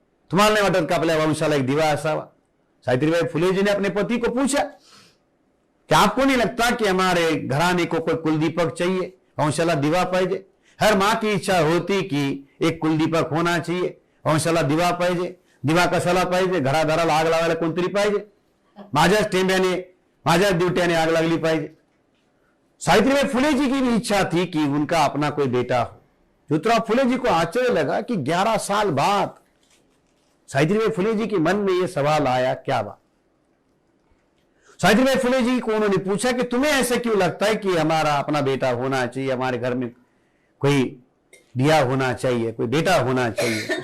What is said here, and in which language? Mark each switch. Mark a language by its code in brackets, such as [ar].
[mr] तुम्हारे वाटत का आपल्या वंशाला एक दिवा असावा। [hi] सावित्रीबाई फुले जी ने अपने पति को पूछा कि आपको नहीं लगता कि हमारे घराने को कोई कुलदीपक चाहिए, [mr] वंशाला दिवा पाहिजे? [hi] हर माँ की इच्छा होती कि एक कुलदीपक होना चाहिए, [mr] वंशाला दिवा पाहिजे। दिवा कशाला पाहिजे? घरादाराला आग लावायला कोणतरी पाहिजे, माझ्याच टेंब्याने, माझ्याच दिवट्याने आग लागली पाहिजे। [hi] सावित्रीबाई फुले जी की भी इच्छा थी कि उनका अपना कोई बेटा हो। ज्योतिराव फुले जी को आश्चर्य लगा कि 11 साल बाद सावित्रीबाई फुले जी के मन में यह सवाल आया, क्या बात? सावित्रीबाई फुले जी को उन्होंने पूछा कि तुम्हें ऐसा क्यों लगता है कि हमारा अपना बेटा होना चाहिए, हमारे घर में कोई दिया होना चाहिए, कोई बेटा होना चाहिए?